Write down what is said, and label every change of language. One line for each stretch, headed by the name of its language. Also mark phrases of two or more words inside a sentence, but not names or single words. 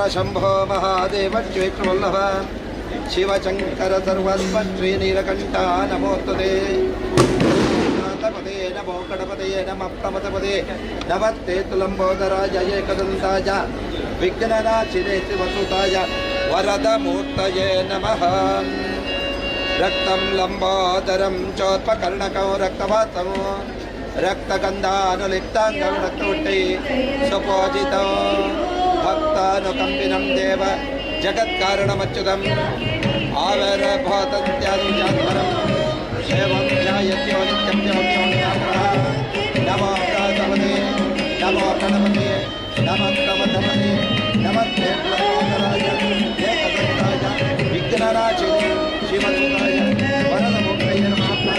Sanskrit: ಶಂಭೋ ಮಹಾದೇವ ಶ್ವೇತವಲ್ಲಭ ಶಿವಶಂಕರ ಸರ್ವಸ್ವ ಶ್ರೀ ನೀಲಕಂಠ ನಮೋಸ್ತುತೆ ಪದೇ ನಮೋ ಗಣಪತಯೇ ನಮಃ ಪ್ರಮಥಪದೇ ನಮಸ್ತೆ ತುಲಂಬೋದರಾಯ ಏಕದಂತಾಯ ವಿಘ್ನನಾಶಿನೇ ಶಿವಸುತಾಯ ವರದ ಮೂರ್ತಯೇ ನಮಃ ರಕ್ತಂ ಲಂಬೋದರಂ ಚೋತ್ಪಕರ್ಣಕೋ ರಕ್ತವಾಸಮೋ ರಕ್ತಗಂಧಾನುಲಿಪ್ತಾಂಗಂ ರಕ್ತವೃಟ್ಟೈ ಸುಪೋಜಿತೋ ಭಕ್ತಾನುಕಂಪಿನಂ ದೇವ ಜಗತ್ಕಾರಣಮಚ್ಯುತಂ ಆವಿರ್ಭೂತಂತ್ಯಾದಿಜಾತ್ಪರಂ ಏವಂ ಧ್ಯಾಯತ್ಯೋ ನಿತ್ಯಂ ದೇವಂ ನಮೋ ಗಣಪತಿ ನಮೋ ಗಣಪತಿ ನಮಸ್ತಮಧಮತಿ ನಮಸ್ತೆ ಪ್ಲವೋದರಾಯ ಏಕದಂತಾಯ ವಿಘ್ನನಾಶಿನೇ ಶಿವಸುತಾಯ ವರದ ಮೂರ್ತಯೇ ನಮಃ